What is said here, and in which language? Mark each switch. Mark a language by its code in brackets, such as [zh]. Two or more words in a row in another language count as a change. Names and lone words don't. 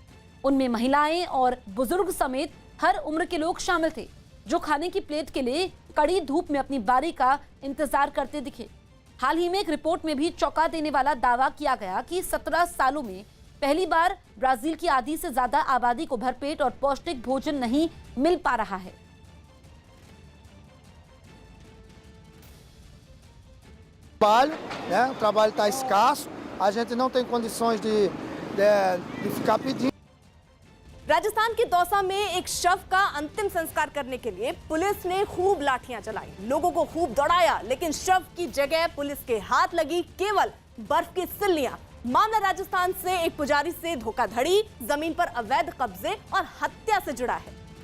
[hi] उनमें महिलाएं और बुजुर्ग समेत हर उम्र के लोग शामिल थे, जो खाने की प्लेट के लिए कड़ी धूप में अपनी बारी का इंतजार करते दिखे। हाल ही में एक रिपोर्ट में भी चौंका देने वाला दावा किया गया कि 17 सालों में पहली बार ब्राजील की आधी से ज्यादा आबादी को भरपेट और पौष्टिक भोजन नहीं मिल पा रहा है। [pt] O trabalho está escasso, a gente não tem condições de ficar pedindo. [hi] राजस्थान के दौसा में एक शव का अंतिम संस्कार करने के लिए पुलिस ने खूब लाठियां चलाई, लोगों को खूब दौड़ाया, लेकिन शव की जगह पुलिस के हाथ लगी केवल बर्फ की सिल्लियां। मामला राजस्थान से एक पुजारी से धोखाधड़ी, जमीन पर अवैध कब्जे और हत्या से जुड़ा है।